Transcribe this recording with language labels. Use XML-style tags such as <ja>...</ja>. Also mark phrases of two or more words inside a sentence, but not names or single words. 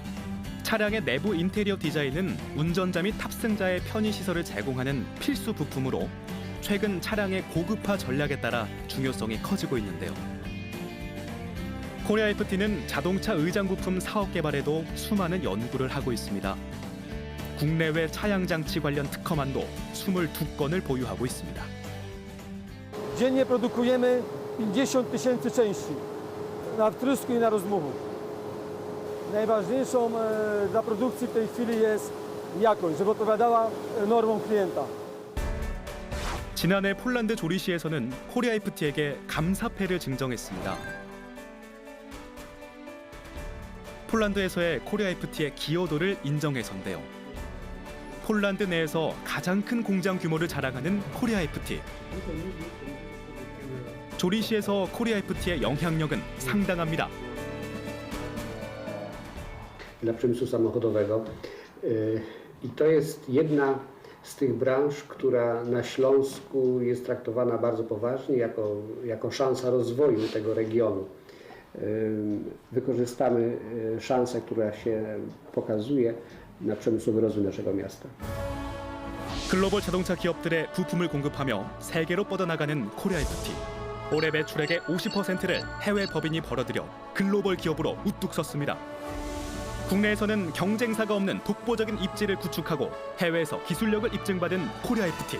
<ko>차량의 내부 인테리어 디자인은 운전자 및 탑승자의 편의 시설을 제공하는 필수 부품으로 최근 차량의 고급화 전략에 따라 중요성이 커지고 있는데요. 코리아 FT는 자동차 의장 부품 사업 개발에도 수많은 연구를 하고 있습니다. 국내외 차양 장치 관련 특허만도 22건을 보유하고 있습니다.</ko> <pl>Dziennie produkujemy 50 000 części na wtrysku i na rozmuchu. Najważniejszą dla produkcji w tej chwili jest jakość, żeby odpowiadała normom klienta.</pl> <ko>지난해 폴란드 조리시에서는 코리아 FT에게 감사패를 증정했습니다. 폴란드에서의 코리아 FT의 기여도를 인정해서인데요. 폴란드 내에서 가장 큰 공장 규모를 자랑하는 코리아 FT. 조리시에서 코리아 FT의 영향력은 상당합니다.</ko> <pl>Dla przemysłu samochodowego i to jest jedna z tych branż, która na Śląsku jest traktowana bardzo poważnie jako szansa rozwoju tego regionu. Wykorzystamy szansę, która się pokazuje na przemysłowy rozwój naszego miasta.</pl> <ko>글로벌 자동차 기업들의 부품을 공급하며 세계로 뻗어나가는 코리아 FT. 올해 매출액의 50%를 해외 법인이 벌어들여 글로벌 기업으로 우뚝 섰습니다. 국내에서는 경쟁사가 없는 독보적인 입지를 구축하고 해외에서 기술력을 입증받은 코리아 FT.</ko>